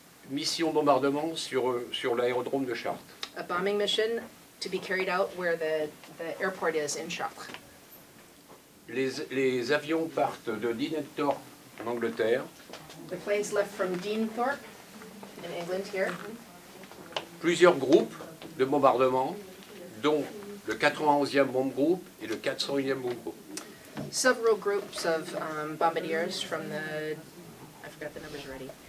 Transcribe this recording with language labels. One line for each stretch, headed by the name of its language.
French: Mission bombardement sur l'aérodrome de Chartres.
English: A bombing mission to be carried out where the airport is in Chartres.
French: Les avions partent de Deanthorpe en Angleterre.
English: The planes left from Deanthorpe in England here.
French: Plusieurs groupes de bombardement, dont le 91e bombe groupe et le 401e bombe groupe.
English: Several groups of bombardiers from the, I forgot the numbers already.